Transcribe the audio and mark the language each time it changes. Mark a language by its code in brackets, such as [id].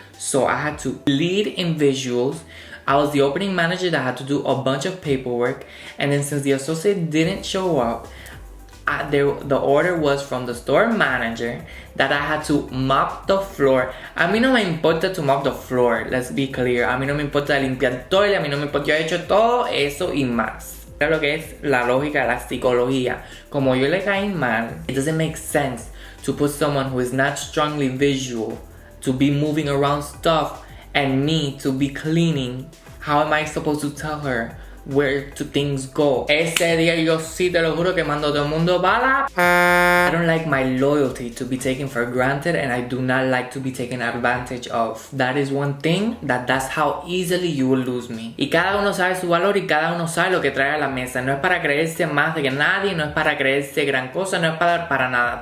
[en] So I had to lead in visuals. I was the opening manager that had to do a bunch of paperwork. And then since the associate didn't show up, the order was from the store manager that I had to mop the floor. [es] A mí no me importa [en] to mop the floor, let's be clear. [es] A mí no me importa limpiar todo, a mí no me importa, yo he hecho todo eso y más. Era lo que es la lógica, la psicología. Como yo le caí mal, it doesn't make sense to put someone who is not strongly visual to be moving around stuff and me to be cleaning. [en] How am I supposed to tell her where to things go? [es] Ese día yo sí te lo juro que mando todo el mundo bala. [en] I don't like my loyalty to be taken for granted, and I do not like to be taken advantage of. That is one thing that's how easily you will lose me. [es] Y cada uno sabe su valor y cada uno sabe lo que trae a la mesa. No es para creerse más de que nadie, no es para creerse gran cosa, no es para nada.